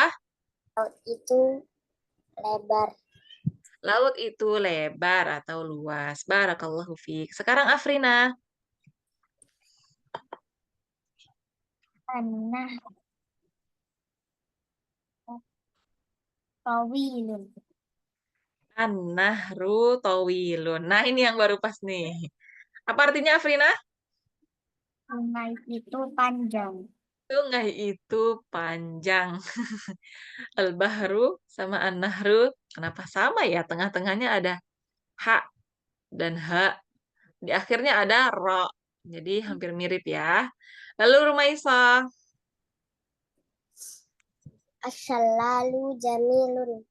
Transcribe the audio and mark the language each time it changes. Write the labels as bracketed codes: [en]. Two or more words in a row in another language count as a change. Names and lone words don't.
[id] Laut itu lebar. Laut itu lebar atau luas. [ar] Barakallahu fiik. [id] Sekarang Afrina. [ar] Tanah tawilun. An-nahru tawilun. [id] Nah, ini yang baru pas nih. Apa artinya Afrina? Sungai itu panjang. Sungai itu panjang. Al-Bahru sama An-Nahru. Kenapa sama ya? Tengah-tengahnya ada ha dan ha. Di akhirnya ada ro. Jadi hampir mirip ya. Lalu Rumaisa. [ar] Asyalalu jamilun.